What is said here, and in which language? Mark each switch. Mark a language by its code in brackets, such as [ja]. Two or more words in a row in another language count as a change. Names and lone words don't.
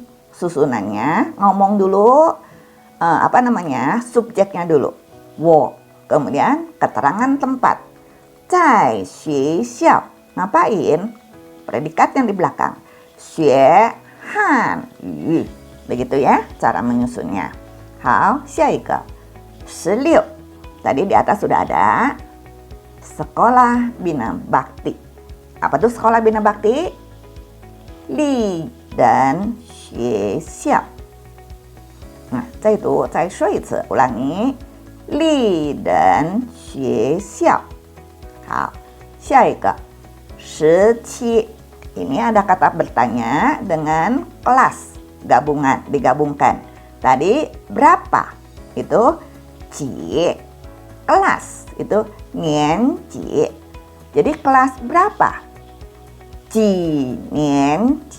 [id] Susunannya ngomong dulu subjeknya dulu. [zh] Wo. [id] Kemudian keterangan tempat. [zh] 在学校. Ngapain? [id] Predikat yang di belakang. [zh] 学汉语. [id] Begitu ya cara menyusunnya. [zh] Hao, 下一个 16. [id] Tadi di atas sudah ada Sekolah Bina Bakti. Apa tuh Sekolah Bina Bakti? [zh] 立丹学校. [id] Nah, [zh] 再读再说一次 ulangi. 立丹学校. 好，下一个17. [id] Ini ada kata bertanya dengan kelas. gabungan, digabungkan. Tadi berapa? Itu ji. Kelas itu [zh] 年级. [id] Jadi kelas berapa? [zh] 几年级.